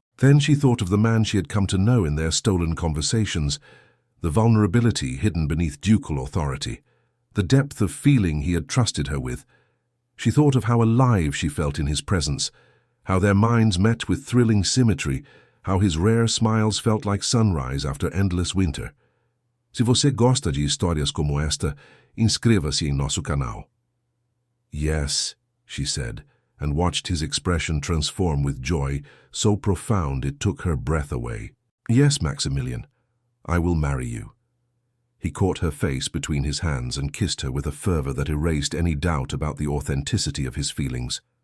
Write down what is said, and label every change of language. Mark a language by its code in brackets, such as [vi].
[en] Then she thought of the man she had come to know in their stolen conversations, the vulnerability hidden beneath ducal authority, the depth of feeling he had trusted her with. She thought of how alive she felt in his presence, how their minds met with thrilling symmetry, how his rare smiles felt like sunrise after endless winter. [pt] Se você gosta de histórias como esta, inscreva-se em nosso canal. [en] Yes, she said, and watched his expression transform with joy, so profound it took her breath away. Yes, Maximilian, I will marry you. He caught her face between his hands and kissed her with a fervor that erased any doubt about the authenticity of his feelings.